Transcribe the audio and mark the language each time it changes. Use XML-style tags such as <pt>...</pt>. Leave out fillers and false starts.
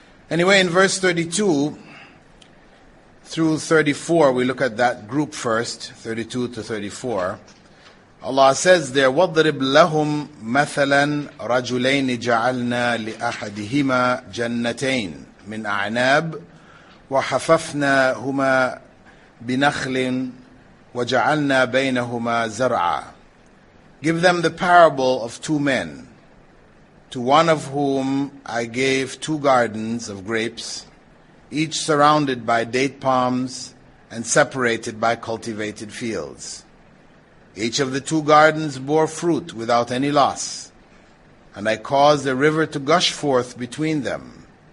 <en>Anyway, in verse 32 through 34, we look at that group first, 32 to 34. Allah says there,</en> <ar>وَضْرِبْ لَهُمْ مَثَلًا رَجُلَيْنِ جَعَلْنَا لِأَحَدِهِمَا جَنَّتَيْنِ مِنْ أَعْنَابٍ وَحَفَفْنَاهُمَا بِنَخْلٍ وَجَعَلْنَا بَيْنَهُمَا زَرْعًا.</ar> <en>Give them the parable of two men, to one of whom I gave two gardens of grapes, each surrounded by date palms and separated by cultivated fields. Each of the two gardens bore fruit without any loss, and I caused a river to gush forth between them.</en>